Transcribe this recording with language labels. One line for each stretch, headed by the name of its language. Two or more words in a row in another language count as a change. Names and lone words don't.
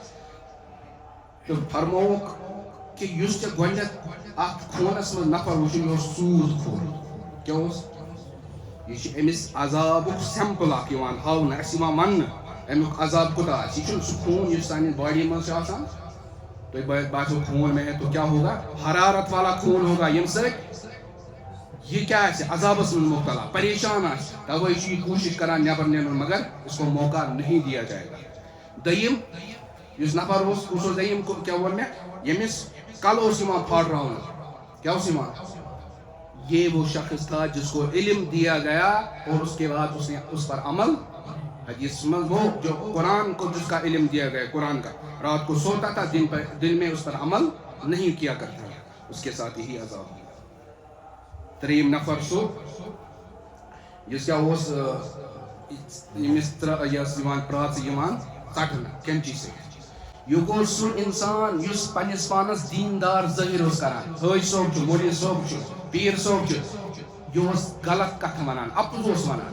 Kashmiri: تہٕ فرمووُکھ کہِ یُس ژےٚ گۄڈنٮ۪تھ اتھ خوٗنس منٛز نفر وٕچھُن یہِ اوس سوٗد خوٗن. کیٛاہ اوس یہِ چھُ أمِس عذابُک سٮ۪مپٕل اکھ یِوان ہاونہٕ اَسہِ یِوان وننہٕ امیُک عذاب کوٗتاہ آسہِ. یہِ چھُنہٕ سُہ خوٗن یُس سانہِ باڈی منٛز چھُ آسان تۄہہِ باسیو خوٗن مےٚ ہے تو کیٛاہ ہوگا
Urdu: حرارت والا خوٗن ہوگا
Kashmiri: ییٚمہِ سۭتۍ یہِ کیٛاہ آسہِ عذابس منٛز مُبتلا پریشان آسہِ. توے چھُ یہِ کوٗشش کران نٮ۪بر نیرُن
Urdu: مگر اس کو موقع نہیں دیا جائے گا.
Kashmiri: دوٚیِم یُس نفر اوس کُس اوس دوٚیِم کیٛاہ ووٚن مےٚ ییٚمِس کلہٕ اوس یِوان پھاٹراونہٕ. کیٛاہ اوس یِوان
Urdu: یہ وہ شخص تھا جس کو علم دیا گیا اور اس کے بعد اس نے اس پر عمل. حدیث میں وہ جو قرآن کو جس کا علم دیا گیا قرآن کا رات کو سوتا تھا دن میں اس پر عمل نہیں کیا کرتا اس کے ساتھ یہی عذاب ہوا.
Kashmiri: 3یِم نفر سُہ یُس کیٛاہ اوس ییٚمِس یۄس یِوان پرٛاژٕ یِوان ژٹنہٕ کٮ۪نچی سۭتۍ. یہِ گوٚو سُہ اِنسان یُس پننِس پانس دیٖندار ظٲہِر اوس کران. حٲجۍ صٲب چھُ مولوی صٲب چھُ پیٖر صٲب چھُ یہِ اوس غلط کتھٕ ونان اپُز اوس ونان.